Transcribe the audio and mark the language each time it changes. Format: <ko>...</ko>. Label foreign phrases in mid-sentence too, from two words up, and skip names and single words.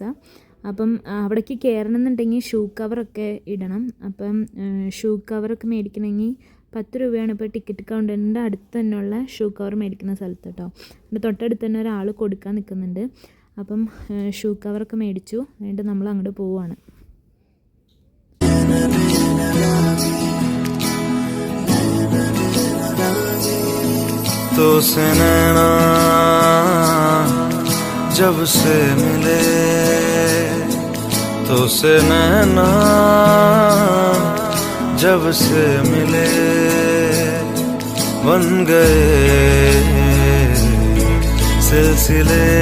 <ml>അപ്പം അവിടേക്ക് കയറണമെന്നുണ്ടെങ്കിൽ ഷൂ കവറൊക്കെ ഇടണം. അപ്പം ഷൂ കവറൊക്കെ മേടിക്കണമെങ്കിൽ 10 രൂപയാണ് ഇപ്പോൾ ടിക്കറ്റ് കൗണ്ടറിൻ്റെ അടുത്ത് തന്നെയുള്ള ഷൂ കവർ മേടിക്കുന്ന സ്ഥലത്ത് കേട്ടോ. എൻ്റെ തൊട്ടടുത്ത് തന്നെ ഒരാൾ കൊടുക്കാൻ നിൽക്കുന്നുണ്ട്. അപ്പം ഷൂ കവറൊക്കെ മേടിച്ചു. എന്നിട്ട് നമ്മൾ അങ്ങോട്ട് പോവുകയാണ്.</ml> <hi>तो से नैना जब से मिले, तो से नैना जब से मिले, बन गए सिलसिले.</hi>